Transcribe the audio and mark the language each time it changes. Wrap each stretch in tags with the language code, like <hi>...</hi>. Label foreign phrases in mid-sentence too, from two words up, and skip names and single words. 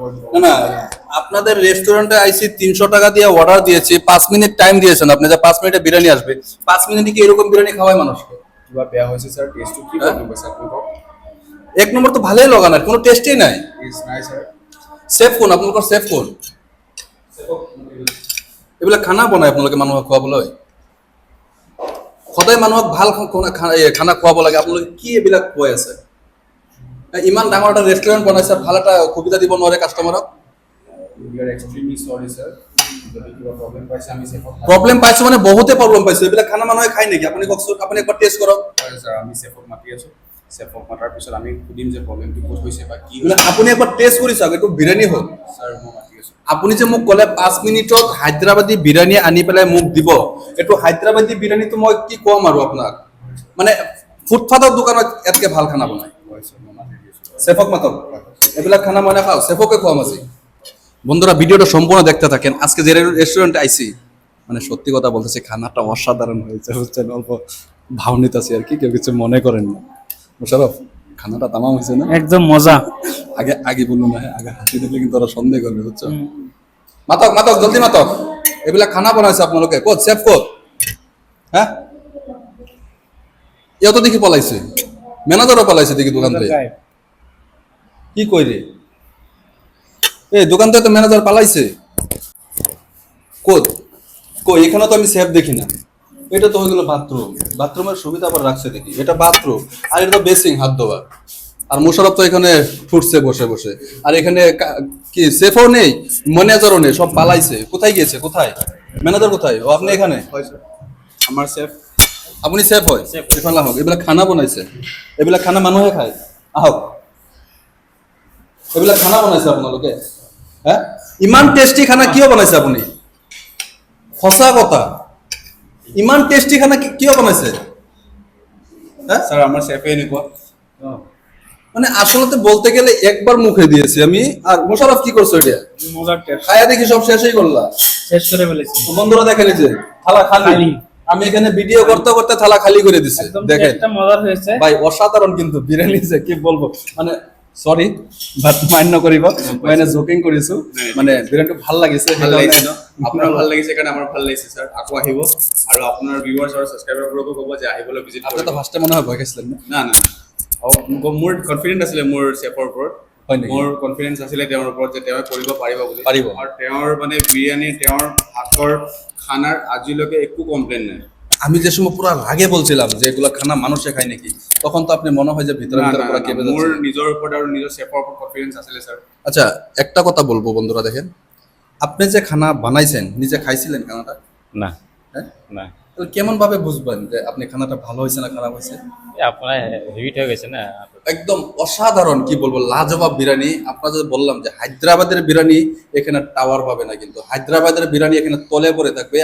<bn>না না, আপনাদের রেস্টুরেন্টে আইসি 300 টাকা দিয়ে অর্ডার দিয়েছি, 5 মিনিট টাইম দিয়েছেন আপনি, যে 5 মিনিটে বিরিয়ানি আসবে। 5 মিনিটে কি এরকম বিরিয়ানি খাওয়ায় মানুষকে? কিভাবে দেওয়া হয়েছে স্যার? টেস্ট কি প্রবলেম হয়েছে আপনি কও? এক নম্বর তো ভালোই লাগানো, কোনো টেস্টই নাই। ইজ নাই স্যার।</bn> <as>সেফ কোন আপনার, সেফ কোন? এগুলা খানা বনায় আপনাকে মানুহক খোৱাব লাগে। সদায় মানুহক ভাল খানা খোৱাব লাগে, আপোনালোকে কি এইবিলাক কৈ আছে? ইমান ডাঙৰ এটা ৰেষ্টুৰেণ্ট বনাইছে, ভাল এটা সুবিধা দিব নোৱাৰে কাষ্টমাৰক?</as> <en>we are extremely sorry</en> <as>স্যার। যদি কিবা প্রবলেম পাইছে আমি সেফত প্ৰব্লেম পাইছো মানে বহুতে প্ৰব্লেম পাইছো। এইবিলাক খানা মানুহে খায় নেকি? আপুনি কওকচোন, আপুনি একবাৰ টেষ্ট কৰক। স্যার আমি সেফত মাতি আছো। সেফত মাতার পিছত আমি সুধিম যে প্রবলেমটো ক'ত হৈছে বা কি মানে আপুনি একবাৰ টেষ্ট কৰি চাওক, এইটো বিৰিয়ানী হ'ল। স্যার মই মাতি আছো। আপুনি যে মোক ক'লে 5 মিনিটত হায়দৰাবাদী বিৰিয়ানী আনি পেলাই মোক দিব, এইটো হায়দৰাবাদী বিৰিয়ানীটো মই কি ক'ম আৰু আপোনাক? মানে ফুটপাথৰ দোকানত ইয়াতকে ভাল খানা বনায়। হয় স্যার মই মাতি আছো। সেফক মাতক, এবিলাক খানা মই নাখাও, সেফকে খোয়াম আজি।</as> <bn>বন্ধুরা ভিডিওটা সম্পূর্ণ দেখতে থাকেন। আজকে যে রেস্টুরেন্টে আইছি, মানে সত্যি কথা বলতেছি, খানাটা অসাধারণ হয়েছে, বুঝছেন? অল্প ভাও নিতেছি আর কি, কেউ কিছু মনে করেন না। মুশারফ, খানাটা তামাম হয়েছে না? একদম মজা। আগে আগে বলুন না, আগে হাসি দিলে কিন্তু ওরা সন্দেহ করবে, বুঝছো? মাতক মাতক, জলদি মাতক। এবিলাক খানা বানাইছে আপনালোকে, কোত সেফ কোত? হ্যাঁ, এও তো দেখি পলাইছে, ম্যানেজারও পলাইছে দেখি দোকান থেকে। কি কই রে, এই দোকান থেকে তো ম্যানেজার পালাইছে। কোত কই, এখানে তো আমি সেফ দেখি না। এটা তো হয়ে গেল বাথরুম, বাথরুমের সুবিধা আবার রাখছে দেখি, এটা বাথরুম আর এটা তো বেসিং হাত ধোয়া। আর মোশারফ তো এখানে ফুটছে বসে বসে, আর এখানে কি সেফও নেই, ম্যানেজারও নেই, সব পালাইছে। কোথায় গিয়েছে, কোথায় ম্যানেজার, কোথায়? ও আপনি এখানে?</bn> <as>হয় স্যার আমার সেফ। আপনি সেফ হয় Chef. এফালা হোক, এবিলাক খানা বনাইছে, এবিলাক খানা মানুহে খায়। আহক, এবিলাক খানা বনাইছে আপোনালোকে? হ্যাঁ, ইমান টেস্টি খানা কিয় বনাইছে আপুনি? সঁচা কথা, ইমান টেস্টি খানা কিয় বনাইছে? হ্যাঁ, স্যার আমার সেফে এনেকুৱা।</as> <bn>মানে আসলে বলতে গেলে একবার মুখে দিয়েছি আমি। আর মোশারফ কি করছো এটা? মজার টেস্ট খায়া দেখি সব শেষই করলা। শেষ করে ফেলেছি। বন্ধুরা দেখেন, এই যে থালা খালি। খালি। আমি এখানে ভিডিও করতে করতে থালা খালি করে দিছি, একদম দেখেন টেস্টটা মজার হয়েছে। ভাই, অসাধারণ কিন্তু বিরিয়ানি, যে কি বলবো, মানে</bn> <en>sorry but</en> <as>মান্য করিব, মানে জোকিং কৰিছো, মানে বিরিয়ানিটো ভাল লাগিছে। ভাল লাগিছে ন? আপোনাৰ ভাল লাগিছে কাৰণে আমাৰ ভাল লাগিছে স্যার। আকৌ আহিব আৰু আপোনাৰ ভিউয়াৰ্স আৰু সাবস্ক্রাইবাৰবোৰকো ক'ব যে আহিবলৈ ভিজিট আপনি কৰিব।</as> <bn>তো ফার্স্টে মনে হয় ভয় খাইছিলেন না?</bn> <as>না না মোৰ কনফিডেন্ট আছিলে মোৰ চেফৰ ওপৰত। হয় নেকি? মোৰ কনফিডেন্স আছিলে তেওঁৰ ওপৰত যে তেওঁ কৰিব পাৰিব বুলি। পাৰিব। আৰু তেওঁৰ মানে বিৰিয়ানী, তেওঁৰ হাতৰ খানাৰ আজিলৈকে একো কমপ্লেইন নাই।</as> <bn>আমি যে সময় পুরো রাগে বলছিলাম যে এগুলো খানা মানুষে খায় নাকি, তখন তো আপনি মনে হয় যে ভিতরে না, ভিতরে না, পুরো না, কেঁপে</bn> <as>মোৰ</as> <bn>যাচ্ছে।</bn> <as>নিজৰ ওপৰত আৰু নিজৰ চেফৰ ওপৰত কনফিডেন্স আছিলে স্যার।</as> <bn>আচ্ছা, একটা কথা বলবো বন্ধুরা, দেখেন আপনি যে খানা বানাইছেন, নিজে খাইছিলেন খানাটা? না হ্যাঁ, না তাহলে কেমন ভাবে বুঝবেন যে আপনি খানাটা ভালো হয়েছে না খারাপ হয়েছে? আপনার হেভিট হয়ে গেছে না। একদম অসাধারণ, কি বলবো, লাজবাব বিরিয়ানি। আপনাদের বললাম যে হায়দ্রাবাদের বিরিয়ানি এখানে টাওয়ার পাবে না, কিন্তু হায়দ্রাবাদের বিরিয়ানি এখানে তলে পড়ে থাকবে।</bn>